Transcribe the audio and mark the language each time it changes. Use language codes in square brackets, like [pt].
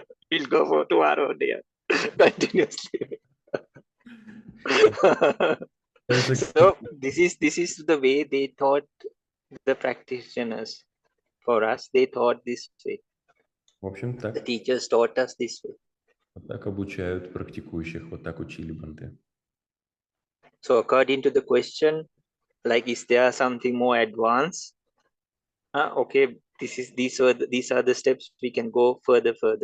[en] We'll go for tomorrow there continuously. So this is the way they taught the practitioners. For us, they taught this way. [ru] В общем, так. [en] The teachers taught us this way. [ru] Вот так обучают практикующих, вот так учили бханте. [en] So according to the question, like, is there something more advanced? Okay, these are the steps we can go further.